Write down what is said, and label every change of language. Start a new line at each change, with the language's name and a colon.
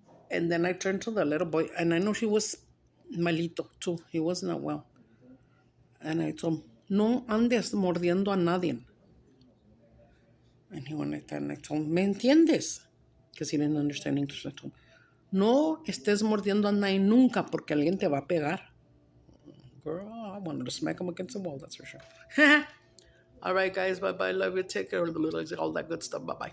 English: And then I turned to the little boy, and I know he was malito too. He was not well. And I told him,
Spanish: "No andes mordiendo a nadie."
English: And he went like that, and I told him,
Spanish: "¿Me entiendes?"
English: Because he didn't understand English. I told him,
Spanish: "No estés mordiendo a nadie nunca porque alguien te va a pegar."
English: Girl, I wanted to smack him against the wall, that's for sure. All right, guys, bye-bye. Love you. Take care. All that good stuff. Bye-bye.